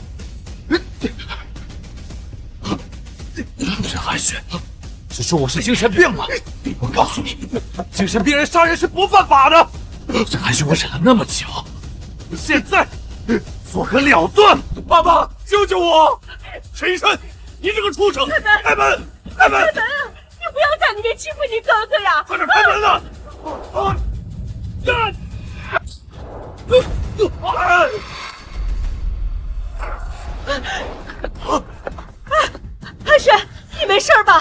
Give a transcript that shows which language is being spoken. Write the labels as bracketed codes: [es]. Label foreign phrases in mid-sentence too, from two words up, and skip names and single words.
[zh] 沈寒軒，只說我是精神病了。我告訴你，精神病人殺人是不犯法的。沈寒軒，我忍了那麼久，現在做個了斷。爸爸，救救我！沈逸琛，你這個畜生！開門！開門！你不要在裡面欺負你哥哥呀！快點開門啊！寒軒，你沒事吧？